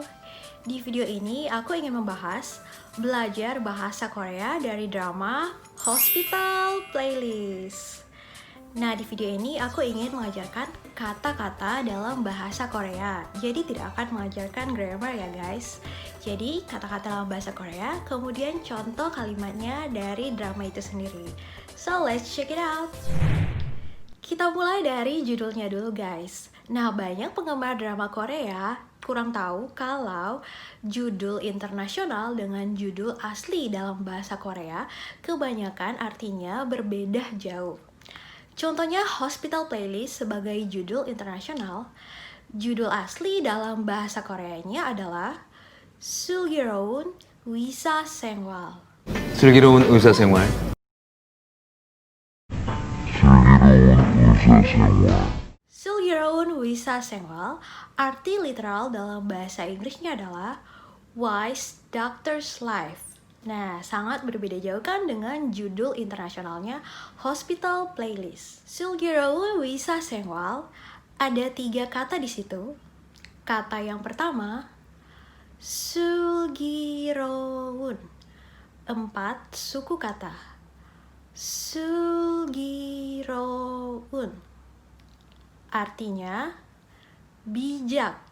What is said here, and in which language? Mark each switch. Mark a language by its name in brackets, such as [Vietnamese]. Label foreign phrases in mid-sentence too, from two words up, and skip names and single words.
[Indonesian] Di video ini aku ingin membahas belajar bahasa Korea dari drama Hospital Playlist. Nah, di video ini aku ingin mengajarkan kata-kata dalam bahasa Korea. Jadi tidak akan mengajarkan grammar ya guys. Jadi kata-kata dalam bahasa Korea, kemudian contoh kalimatnya dari drama itu sendiri. [English] So let's check it out. [Indonesian] Kita mulai dari judulnya dulu guys. Nah, banyak penggemar drama Korea kurang tahu kalau judul internasional dengan judul asli dalam bahasa Korea kebanyakan artinya berbeda jauh. Contohnya Hospital Playlist sebagai judul internasional, judul asli dalam bahasa Koreanya adalah 슬기로운 의사생활. 슬기로운 의사생활. 슬기로운 의사생활, arti literal dalam bahasa Inggrisnya adalah [English] Wise Doctor's Life. [Indonesian] Nah, sangat berbeda jauh kan dengan judul internasionalnya Hospital Playlist. 슬기로운 의사생활, ada 3 kata di situ. Kata yang pertama, 슬기로운. 4 suku kata. 슬기로운. Artinya bijak.